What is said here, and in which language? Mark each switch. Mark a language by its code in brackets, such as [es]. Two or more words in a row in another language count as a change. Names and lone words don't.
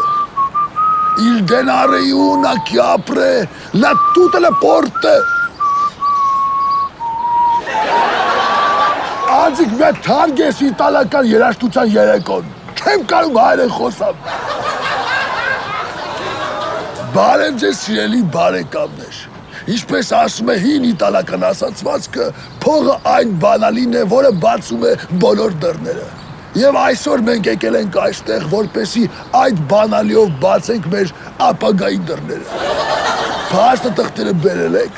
[it] Il denaro è una che apre tutte le porte. [hy] Աջիկ մի թարգ ես իտալական երաժշտության երեկոն, չեմ կարում հայերեն խոսամ։ Բարև ձեզ սիրելի բարեկամներ, ինչպես ասում է հին իտալական ասացվածքը, փողը այն բանալին է, որը բացում է բոլոր դռները։ Եվ այսօր մենք եկել ենք այստեղ, որպեսզի այդ բանալիով բացենք մեր ապագայի դռները։ Փաստը տղտերը բերել եք։